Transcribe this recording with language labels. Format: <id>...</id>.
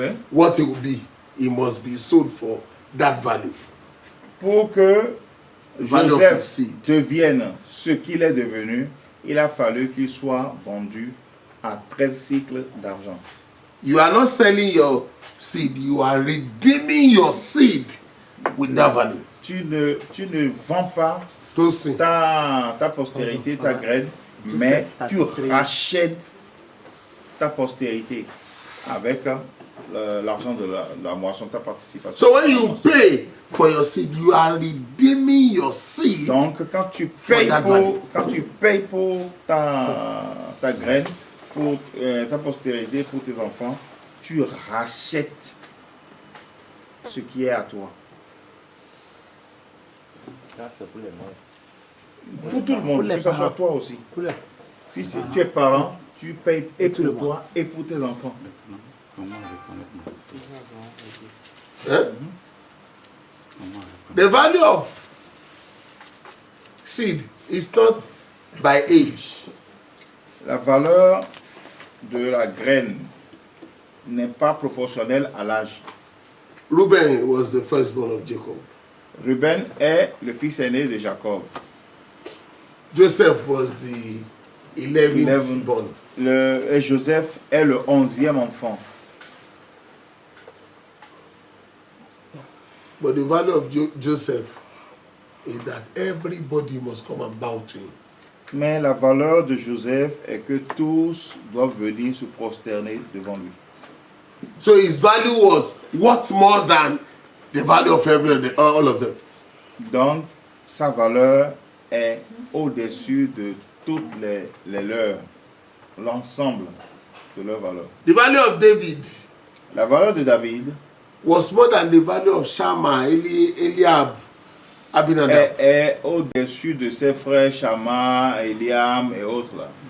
<en>What he will be. He must be sold for that value.</en> <fr>Pour que Joseph devienne ce qu'il est devenu, il a fallu qu'il soit vendu à 13 cycles d'argent.</fr> <en>You are not selling your seed, you are redeeming your seed with that value.</en> <fr>Tu ne vends pas ta postérité, ta graine, mais tu rachètes ta postérité avec l'argent de la moisson, ta participation.</fr> <en>So when you pay for your seed, you are redeeming your seed.</en> <fr>Donc quand tu payes pour ta graine, pour ta postérité, pour tes enfants, tu rachètes ce qui est à toi. C'est pour les moyens. Pour tout le monde, que ce soit toi aussi. Si tu es parent, tu payes et pour toi et pour tes enfants.</fr> <en>The value of seed is not by age.</en> <fr>La valeur de la graine n'est pas proportionnelle à l'âge.</fr> <en>Reuben was the firstborn of Jacob.</en> <fr>Reuben est le fils aîné de Jacob.</fr> <en>Joseph was the 11th born.</en> <fr>Et Joseph est le 11e enfant.</fr> <en>But the value of Joseph is that everybody must come and bow to him.</en> <fr>Mais la valeur de Joseph est que tous doivent venir se prosterner devant lui.</fr> <en>So his value was what more than the value of all of them.</en> <fr>Donc sa valeur est au-dessus de toutes les leurs, l'ensemble de leur valeur.</fr> <en>The value of David,</en> <fr>la valeur de David,</fr> <en>was more than the value of Shammah, Eliab, Abinadab.</en> <fr>Est au-dessus de ses frères Shammah, Eliam et autres là.</fr>